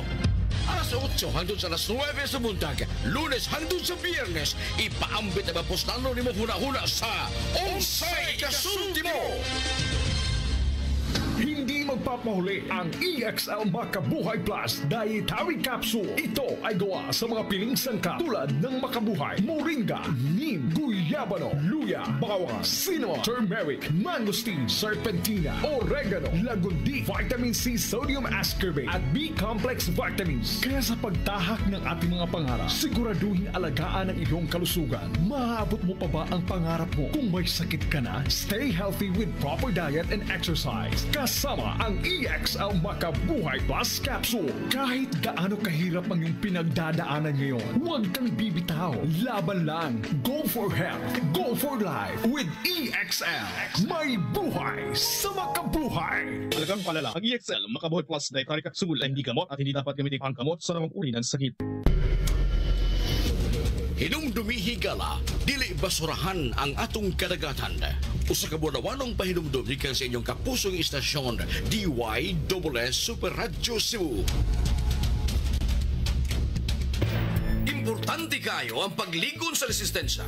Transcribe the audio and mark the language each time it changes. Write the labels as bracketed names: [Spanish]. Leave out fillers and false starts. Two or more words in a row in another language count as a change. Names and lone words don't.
[Cebuano] Alas 8 hangtod sa alas 9 sa buntag, Lunes hangtod sa Biyernes, ipaambit ang postalo ni mo huna-huna sa Unsay Kasulti Mo! [Filipino] Hindi magpapahuli ang EXL Makabuhay Plus Dietary Capsule. Ito ay gawa sa mga piling sangkap tulad ng makabuhay, moringa, neem, guyabano, luya, bawang, cinnamon, turmeric, mangosteen, serpentina, oregano, lagundi, [English] vitamin C, sodium ascorbate [Filipino] at [English] B-complex vitamins. [Filipino] Kaya sa pagtahak ng ating mga pangarap, siguraduhin alagaan ang iyong kalusugan. Maaabot mo pa ba ang pangarap mo? Kung may sakit ka na, [English] stay healthy with proper diet and exercise. [Filipino] Kasama ang EXL Makabuhay Plus Capsule. Kahit gaano kahirap ang iyong pinagdadaanan ngayon, huwag kang bibitaw. Laban lang. [English] Go for health. Go for life. [Filipino] With EXL. May buhay sa makabuhay. Talagang palala. Ang EXL Makabuhay Plus Dietary Capsule ay hindi gamot at hindi dapat gamitin pangkamot sa namang uri ng sakit. [Cebuano] Hinumdumi higala, dili basurahan ang atong kadagatan. Usa ka buwan-wanong pahinumdum gikan sa inyong kapusong istasyon, DYSS Super Radio Cebu. Importante kayo ang pagligon sa resistensya.